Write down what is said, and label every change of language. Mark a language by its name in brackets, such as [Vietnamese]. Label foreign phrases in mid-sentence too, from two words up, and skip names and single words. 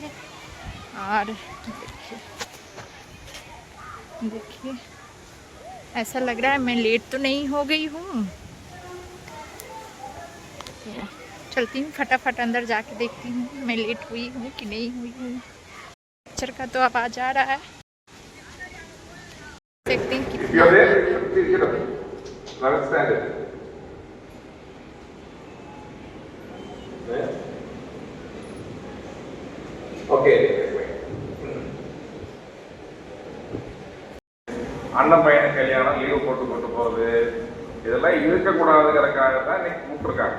[Hindi] और देखिए ऐसा लग रहा है मैं लेट तो नहीं हो गई हूँ। तो चलती हूँ, फटाफट अंदर जाके देखती हूँ मैं लेट हुई हूँ कि नहीं हुई हूँ। पिक्चर का तो अब आ जा रहा है, देखते हैं कितना। [Tamil] ஓகே, அண்ணன் பையனை கல்யாணம் லீவு போட்டு கொண்டு போறது இதெல்லாம் இருக்கக்கூடாதுங்கிறதுக்காக தான் இன்னைக்கு கூப்பிட்டுருக்காங்க.